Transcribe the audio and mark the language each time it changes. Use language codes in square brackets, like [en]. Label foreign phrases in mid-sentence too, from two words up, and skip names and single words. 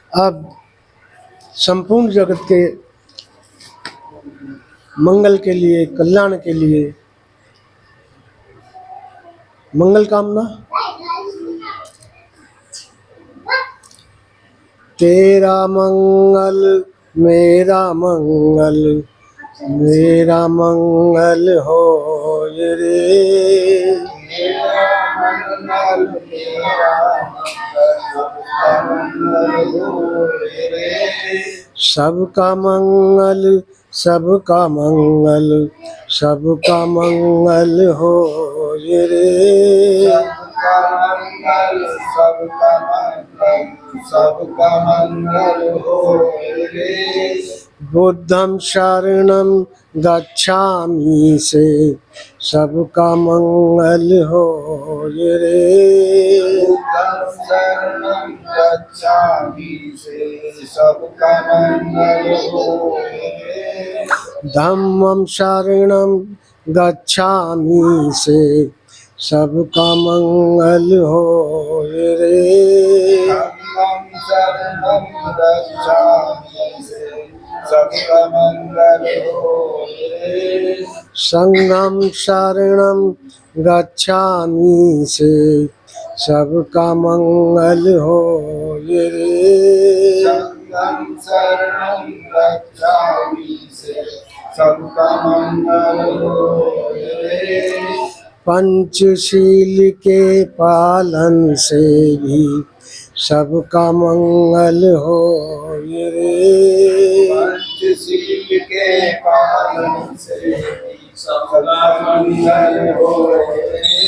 [hi] अब संपूर्ण जगत के मंगल के लिए, कल्याण के लिए मंगल कामना। तेरा मंगल मेरा मंगल, मेरा मंगल हो रे। सबका मंगल, सबका मंगल, सबका मंगल हो रे। सबका मंगल हो रे। [pi] बुद्धं शरणं गच्छामि [hi] से सबका मंगल हो रे। [pi] शरणं गच्छामि [hi] से सबका मंगल हो रे। [pi] धम्मं शरणं गच्छामि [hi] से सबका मंगल हो रे। [pi] धम्मं शरणं गच्छामि [hi] से सबका मंगल हो रे। [pi] संघं शरणं गच्छामि [hi] से सबका मंगल हो रे। [pi] संघं शरणं गच्छामि [hi] से सबका मंगल हो रे। पंचशील के पालन से भी सबका मंगल हो रे। पंचशील के पालन से सबका मंगल हो रे।